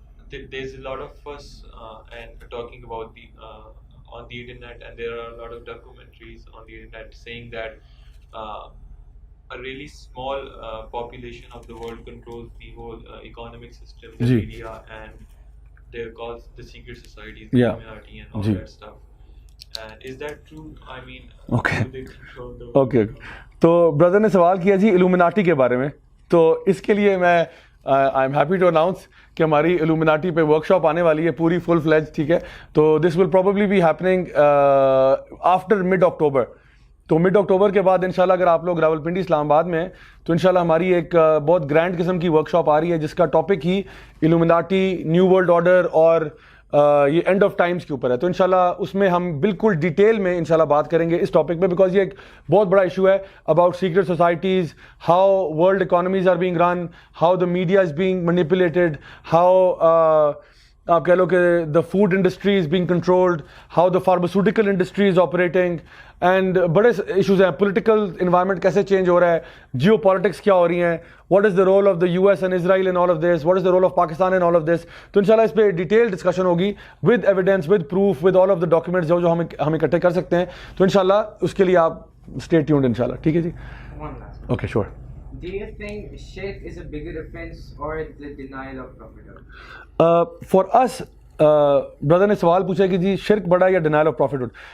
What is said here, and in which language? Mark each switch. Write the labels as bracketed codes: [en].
[en] There's a lot of fuss and talking about the on the internet, and there are a lot of documentaries on the internet saying that a really small population of the world controls the whole economic system, the media, and they're called the secret societies, the Illuminati and all that stuff. And is that true? I mean, do they control the world? Okay. [ur] تو برادر نے سوال کیا جی الومناٹی کے بارے میں. تو اس کے لیے میں [en] I am happy to announce [ur] کہ ہماری الومناٹی پہ ورک شاپ آنے والی ہے پوری فل فلیج, ٹھیک ہے. [en] تو this will probably be happening after mid October. [ur] تو مڈ اکٹوبر کے بعد انشاءاللہ اگر آپ لوگ راولپنڈی اسلام آباد میں ہیں تو انشاءاللہ ہماری ایک بہت گرینڈ قسم کی ورک شاپ آ رہی ہے جس کا ٹاپک ہی الومناٹی, نیو ورلڈ آرڈر اور [en] یہ end of times کے اوپر ہے. [ur] تو انشاءاللہ اس میں ہم بالکل ڈیٹیل میں انشاءاللہ بات کریں گے اس ٹاپک پہ, بیکاز یہ ایک بہت بڑا ایشو ہے [en] about secret societies, how world economies are being run, how the media is being manipulated, how [ur] آپ کہہ لو کہ [en] the food industry is being controlled, how the pharmaceutical industry is operating, and [ur] بڑے issues ہیں. Political environment کیسے change ہو رہا ہے, Jio politics کیا ہو رہی ہیں, [en] What is the role of the U S and Israel in all of this, what is the role of Pakistan in all of this. [ur] تو انشاءاللہ اس پہ ڈیٹیل ڈسکشن ہوگی [en] with evidence, with proof, with all of the documents [ur] جو ہم اکٹھے کر سکتے ہیں. تو انشاءاللہ اس کے لیے آپ [en] stay tuned [ur] انشاءاللہ. ٹھیک ہے جی, [en] Okay sure. Do you think shirk is a bigger offense or the denial of prophethood? [ur] For us, brother نے سوال پوچھا کہ جی شرک بڑا یا [en] denial of prophethood.